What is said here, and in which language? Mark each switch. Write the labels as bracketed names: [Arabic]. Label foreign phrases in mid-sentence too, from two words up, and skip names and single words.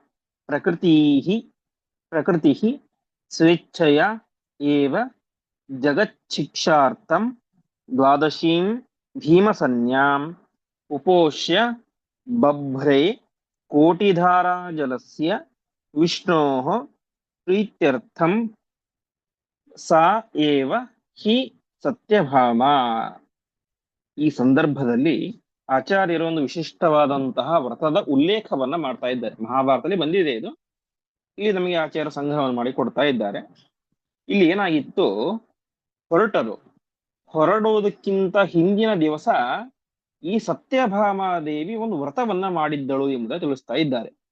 [Sanskrit] ಪ್ರಕೃತಿ ಸ್ವೇಚ್ಛಯ ಏವ ಜಗಚ್ಛಿಕ್ಷಾರ್ಥಂ ದ್ವಾದಶೀಂ ಭೀಮಸನ್ಯಾಂ ಉಪೋಷ್ಯ ಬಭ್ರೆ ಕೋಟಿಧಾರಾಜಲಸ್ಯ ವಿಷ್ಣೋಃ ಪ್ರೀತ್ಯರ್ಥಂ ಸಾ ಏವ ಹಿ ಸತ್ಯಭಾಮ. [Kannada] ಈ ಸಂದರ್ಭದಲ್ಲಿ ಆಚಾರ್ಯರು ಒಂದು ವಿಶಿಷ್ಟವಾದಂತಹ ವ್ರತದ ಉಲ್ಲೇಖವನ್ನ ಮಾಡ್ತಾ ಇದ್ದಾರೆ. ಮಹಾಭಾರತದಲ್ಲಿ ಬಂದಿದೆ ಇದು, ಇಲ್ಲಿ ನಮಗೆ ಆಚಾರ್ಯ ಸಂಗ್ರಹವನ್ನು ಮಾಡಿ ಕೊಡ್ತಾ ಇದ್ದಾರೆ. ಇಲ್ಲಿ ಏನಾಗಿತ್ತು, ಹೊರಡೋದಕ್ಕಿಂತ ಹಿಂದಿನ ದಿವಸ ಈ ಸತ್ಯಭಾಮಾದೇವಿ ಒಂದು ವ್ರತವನ್ನ ಮಾಡಿದ್ದಳು ಎಂಬುದನ್ನು ತಿಳಿಸ್ತಾ ಇದ್ದಾರೆ.